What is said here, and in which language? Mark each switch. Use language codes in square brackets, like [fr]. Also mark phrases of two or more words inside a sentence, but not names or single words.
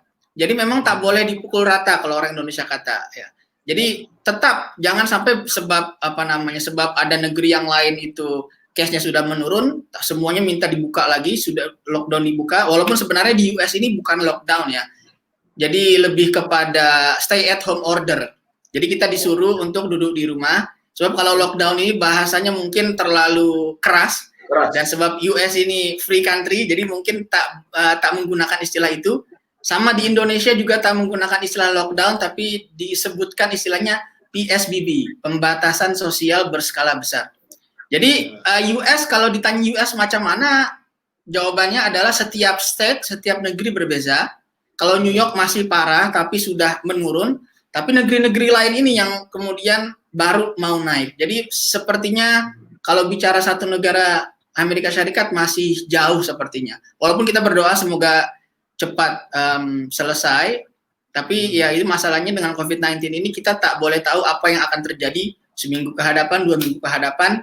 [ms] Jadi memang tak boleh dipukul rata kalau orang Indonesia kata ya. Jadi tetap jangan sampai sebab ada negeri yang lain itu case-nya sudah menurun, semuanya minta dibuka lagi, sudah lockdown dibuka, walaupun sebenarnya di US ini bukan lockdown ya. Jadi lebih kepada [en] stay at home order. [ms] Jadi kita disuruh untuk duduk di rumah. Sebab kalau lockdown ini bahasanya mungkin terlalu keras. Dan sebab US ini [en] free country, [ms] jadi mungkin tak menggunakan istilah itu. Sama di Indonesia juga tak menggunakan istilah lockdown, tapi disebutkan istilahnya PSBB, pembatasan sosial berskala besar. Jadi US, kalau ditanya US macam mana, jawabannya adalah setiap state, setiap negeri berbeza. Kalau New York masih parah, tapi sudah menurun. Tapi negeri-negeri lain ini yang kemudian baru mau naik. Jadi sepertinya kalau bicara satu negara Amerika Syarikat masih jauh sepertinya. Walaupun kita berdoa semoga cepat selesai, tapi ya ini masalahnya dengan COVID-19 ini kita tak boleh tahu apa yang akan terjadi seminggu ke hadapan, 2 minggu ke hadapan.